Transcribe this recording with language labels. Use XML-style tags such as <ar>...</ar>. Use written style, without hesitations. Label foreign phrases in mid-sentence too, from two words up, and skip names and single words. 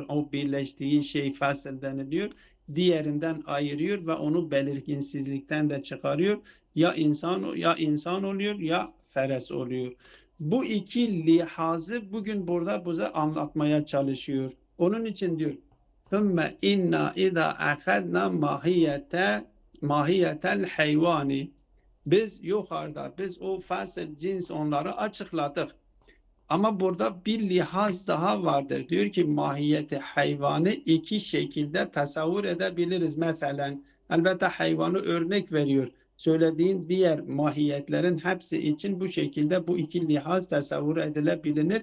<tr>O birleştiği şey fasıl deniliyor. Diğerinden ayırıyor ve onu belirginsizlikten de çıkarıyor. Ya insan oluyor ya feres oluyor. Bu iki lihazı bugün burada bize anlatmaya çalışıyor. Onun için diyor</tr> <ar>ثُمَّ اِنَّا اِذَا اَخَذْنَا الماهية الحيواني.</ar> <tr>Biz yukarıda, biz o fasıl cins onları açıkladık. Ama burada bir lihaz daha vardır. Diyor ki mahiyeti hayvanı iki şekilde tasavvur edebiliriz. Mesela elbette hayvanı örnek veriyor. Söylediğin diğer mahiyetlerin hepsi için bu şekilde bu iki lihaz tasavvur edilebilir.</tr>